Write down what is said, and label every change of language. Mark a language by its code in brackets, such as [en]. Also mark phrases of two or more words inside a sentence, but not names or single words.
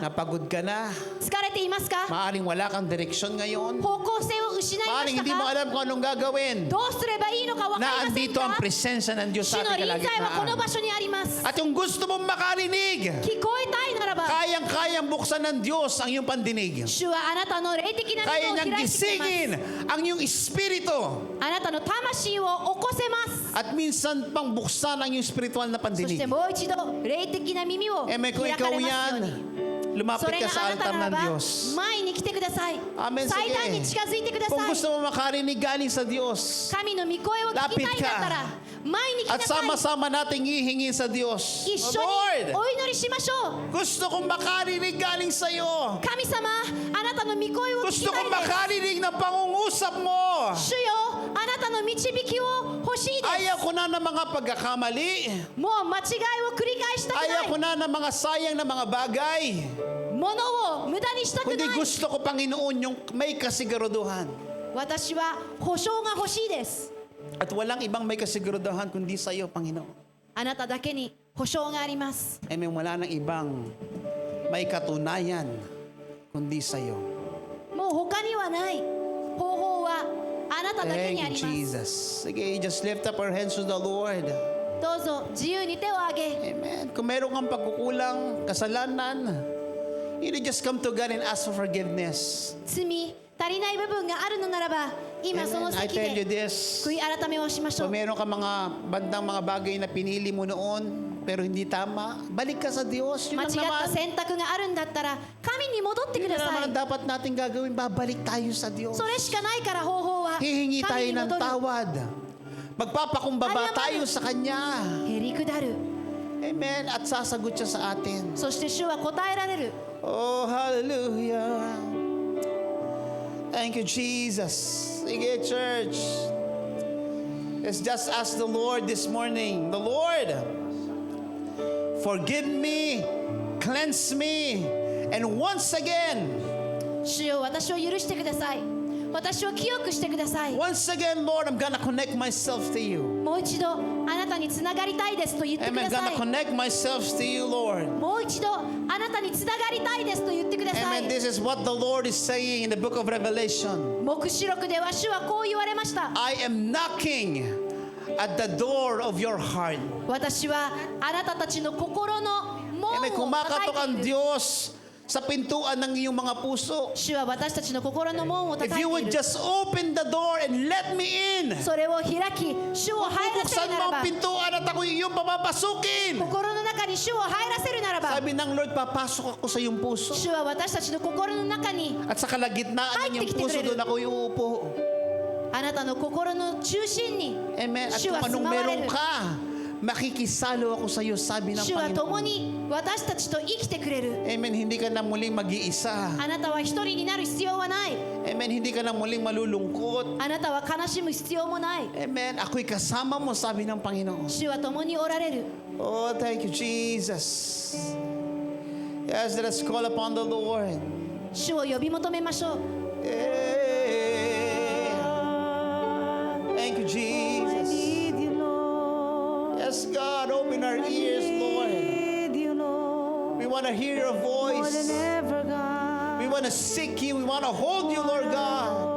[tl] napagod ka na, [ja] 疲れていますか？ [tl] maaring wala kang direksyon ngayon, [ja] 方向性を失いま [tl] maaring [ja] した [tl] hindi mo [ja] か？ [tl] alam kung anong gagawin, [ja] どうすればいいのか分かり [tl] na [ja] ません [tl] andito ang [ja] か？ [tl] presensya ng Diyos [ja] 主 [tl] sa [ja] の [tl] ating [ja] 臨在はこの [tl] kalagitnaan. [ja] 場所にあります。 [tl] At yung gusto mong makarinig, [ja] 聞こえたいならば、 [tl] kayang-kayang buksan ng Diyos ang iyong pandinig. [ja] 主はあなたの霊的な [tl] Kaya [ja] 目を [tl] niyang [ja] 開いてくれま [tl] gisingin [ja] す。 [tl] ang iyong espiritu [ja] あなたの魂を起こせます。 [tl] at minsan pang buksan ang iyong spiritual na [ja] そして [tl] pandinig. [ja] もう一度霊的な耳を [tl] Amen. Kung [ja] 開か [tl] ikaw [ja] れますよ [tl] yan, [ja] うに。そ [tl] lumapit [ja] れ [tl] ka [ja] が [tl] sa [ja] あなた [tl] altar [ja] なら [tl] ng [ja] ば [tl] Diyos. [ja] 前に来てください。 [tl] Amen. [ja] 祭壇に [tl] Sige. [ja] 近づいてくだ [tl] Kung [ja] さい。 [tl] gusto mo makarinig galing sa Diyos, [ja] 神の御声を聞きたいんだったら前に来 [tl] at [ja] なさい。 [tl] sama-sama nating hihingi sa Diyos. [ja] 一緒 [en] Oh [ja] に [en] Lord, [ja] お祈りしましょう。 [tl] gusto kong makarinig galing sa iyo. [ja] 神様、あなたの御声を聞き [tl] Gusto [ja] たい [tl] kong [ja] です。 [tl] makarinig ng pangungusap mo. [ja] 主よ、あなたの導きを欲しいです。 [tl] Ayaw ko na ng mga pagkakamali. [ja] もう間違いを繰り返したく [tl] Ayaw ko [ja] ない。 [tl] na ng mga sayang na mga bagay. [ja] 物を無駄にしたく [tl] Kundi [ja] ない [tl] gusto ko, Panginoon, yung may kasiguraduhan. [ja] 私は保証が欲しいです。 [tl] At walang ibang may kasiguraduhan kundi sa iyo, Panginoon. [ja] あなただけに保証があります。 [tl] Amen. Wala nang ibang may katunayan kundi sa iyo. [ja] もう他にはない方法はあなただけにあ [en] Thank [ja] り [en] you, [ja] ます。 [en] Jesus. [tl] Sige, [en] just lift up our hands to the Lord. [ja] どうぞ自由に手を挙げ、 [tl] Amen. Kung meron kang pagkukulang, kasalanan, [en] you need just come to God and ask for forgiveness. [ja] 罪足りない部分があるのならば、今その [en] Amen. I [ja] 席 [en] tell you [ja] で [en] this. [ja] 悔い改めをしましょ [tl] Kung [ja] う。 [tl] meron ka mga bandang mga bagay na pinili mo noon, pero hindi tama, balik ka sa Diyos. Yun [ja] 間 [tl] lang [ja] 違った [tl] naman. [ja] 選択があるんだったら神に戻ってく [tl] Yun [ja] だ [tl] lang [ja] さ [tl] naman [ja] い [tl] ang。dapat natin gagawin. Babalik tayo sa Diyos. [ja] それしかないから方法は [tl] Hihingi tayo [ja] 神に [tl] ng [ja] 戻る。 [tl] tawad. Magpapakumbaba tayo sa Kanya. [ja] へりくだる。 [tl] Amen. At sasagot siya sa atin. [ja] そして主は答えられる。 [en] Oh, hallelujah. Thank you, Jesus. Sige, church. Let's just ask the Lord this morning. The Lord, forgive me, cleanse me, and once again, [ja] 主よ、私を許してください。私を清くしてください。 [en] once again, Lord, I'm gonna connect myself to you. [ja] もう一度あなたにつながりたいですと言ってく [en] Amen. [ja] だ [en] I'm [ja] さ [en] gonna [ja] い。 [en] connect myself to you, Lord. [ja] もう一度あなたにつながりたいですと言ってくださ [en] Amen. [ja] い。 [en] This is what the Lord is saying in the book of Revelation. [ja] 黙示録では主はこう言われました。 [en] I am knocking at the door of your heart. [ja] 私はあなたたちの心の門 [en] Amen. [ja] を叩 [tl] Kumakatok ang [ja] いている。 [tl] Diyos sa pintuan ng iyong mga puso. [ja] 主は私たちの心の門を [en] If [ja] 叩い [en] you [ja] てい [en] would [ja] る。 [en] just open the door and let me in. [ja] それを開き、主を入らせ [tl] Buksan [ja] るな [tl] mo [ja] ら [tl] ang [ja] ば、 [tl] pintuan at ako iyong papapasukin. [ja] 心の中に主を入らせるならば、 [tl] Sabi ng Lord, papasok ako sa iyong puso. [ja] 主は私たちの心の中に [tl] At sa kalagitnaan ng iyong puso, doon ako iuupo. [ja] あなたの心の中心に [tl] Amen. At [ja] 主 [tl] kung [ja] は住 [tl] anong [ja] まわれ [tl] meron [ja] る。 [tl] ka, makikisalo ako sa iyo, sabi ng [ja] 主は [tl] Panginoon. [ja] 共に私たちと生きてくれる。 [tl] Amen. Hindi ka na muling mag-iisa. [ja] あなたは一人になる必要はない。 [tl] Amen. Hindi ka na muling malulungkot. [ja] あなたは悲しむ必要もない。 [tl] Amen. Ako'y kasama mo, sabi ng Panginoon. [ja] 主は共におられる。 [en] Oh, thank you, Jesus. Yes, let us call upon the Lord. [ja] 主を呼び求めましょう。 [en] Thank you, Jesus. Need you, Lord. Yes, God, open our ears, Lord. Need you, Lord. We want to hear your More than voice. ever, God. We want to seek you. We want to hold you, Lord God.